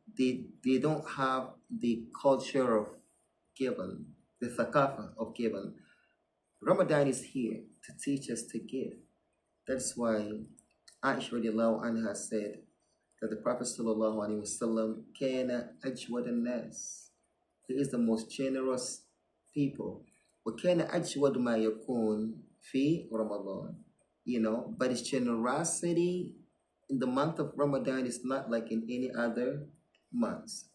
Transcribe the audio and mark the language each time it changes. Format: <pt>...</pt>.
<en>They don't have the culture of giving, the thaqafa of giving. Ramadan is here to teach us to give. That's why Aisha radiallahu anha said that the Prophet sallallahu alaihi wasallam</en> <ar>kana ajwad an-nas.</ar> <en>He is the most generous people.</en> <ar>وَكَانَ أَجْوَدُ مَا يَكُونُ فِي Ramadhān.</ar> <en>But his generosity in the month of Ramadan is not like in any other months.</en>